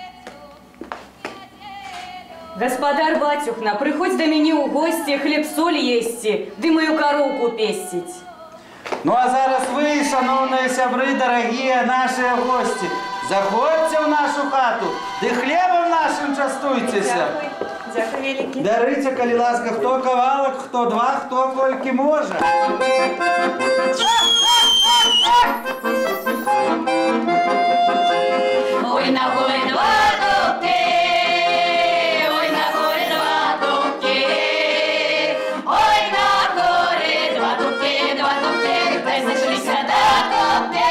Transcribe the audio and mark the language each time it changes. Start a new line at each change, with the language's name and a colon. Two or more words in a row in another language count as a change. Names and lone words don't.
Belarusian: Гаспадар бацюхна, прыходзь да мяне ў госці, хлеб, соль есці, ды маю кароўку песціць. Ну а зараз вы, шановныя сябры, дарагія нашыя госці, заходзьце ў нашу хату, ды хлебам нашым частуйцеся. Дякую вялікі. Дарыце, калі ласка, хто кавалак, хто два, хто колькі можа.
Ukrainian: Ой, на горы два дубки, ой, на горы два дубки, ой, на горы два дубки, дай зашлися до кубки.